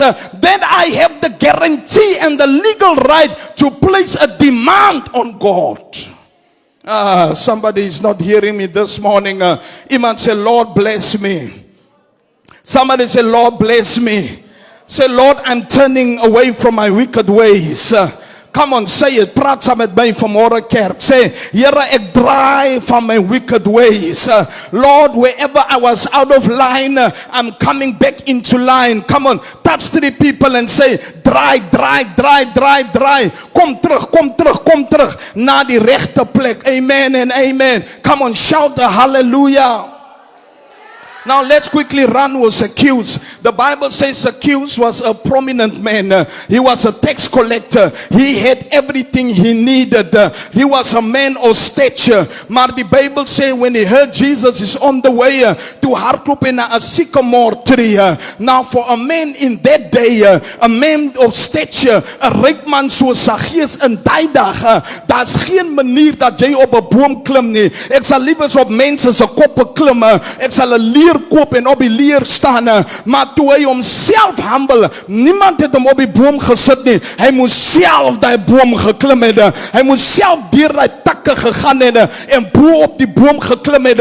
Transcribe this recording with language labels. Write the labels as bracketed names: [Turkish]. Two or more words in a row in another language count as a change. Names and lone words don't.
[English] Then I have the guarantee and the legal right to place a demand on God. Somebody is not hearing me this morning. Iman say, Lord bless me. Somebody say, Lord bless me. Say, Lord, I'm turning away from my wicked ways. Come on, say it. [Afrikaans] Praat saam met my vanmôre kerk. Say, Here, ek draai van my [English] wicked ways. Lord, wherever I was out of line, I'm coming back into line. Come on, touch 3 people and say, [Afrikaans] draai. Kom terug na die regte plek. [English] Amen and amen. Come on, shout a hallelujah. Now let's quickly run with Zacchaeus. The Bible says Zacchaeus was a prominent man. He was a tax collector. He had everything he needed. He was a man of stature. [Afrikaans] Maar die [English] Bible says when he heard Jesus is on the way to hardloop in a sycamore tree. Now for a man in that day, a man of stature, a [Afrikaans] ryk man soos Zacchaeus in daai dag, daar's geen manier dat jy op 'n boom klim nie. Ek sal liewers op mense se koppe klim. Ek sal 'n leer koop en op die leer staan. Maar toe hy homself humble, niemand het hom op die boom gesit nie. Hy moes self daai boom geklim het. Hy moes self deur daai takke gegaan het en bo op die boom geklim het.